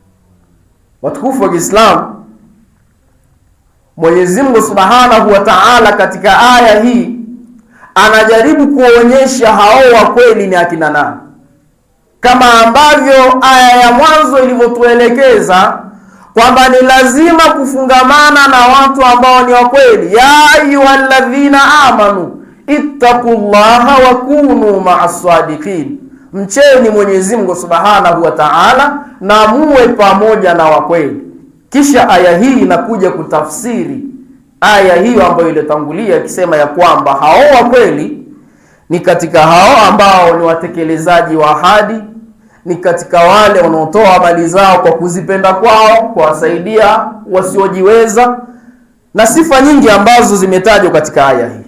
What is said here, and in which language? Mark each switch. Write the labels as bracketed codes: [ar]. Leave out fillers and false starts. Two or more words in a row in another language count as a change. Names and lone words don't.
[sw] Watukufu wa Kiislamu, Mwenyezi Mungu [ar] سبحانه وتعالى [sw] katika aya hii anajaribu kuonyesha hao wa kweli ni akina nani, kama ambavyo aya ya mwanzo ilivyotuelekeza kwamba ni lazima kufungamana na watu ambao ni wa kweli. [ar] يا أيها الذين آمنوا اتقوا الله وكونوا مع الصادقين, [sw] mcheni Mwenyezi Mungu [ar] سبحانه وتعالى [sw] na muwe pamoja na wa kweli. Kisha aya hii inakuja kutafsiri aya hiyo ambayo ilitangulia ikisema ya kwamba hao wa kweli ni katika hao ambao ni watekelezaji wa ahadi, ni katika wale wanaotoa mali zao kwa kuzipenda kwao, kuwasaidia wasiojiweza, na sifa nyingi ambazo zimetajwa katika aya hii.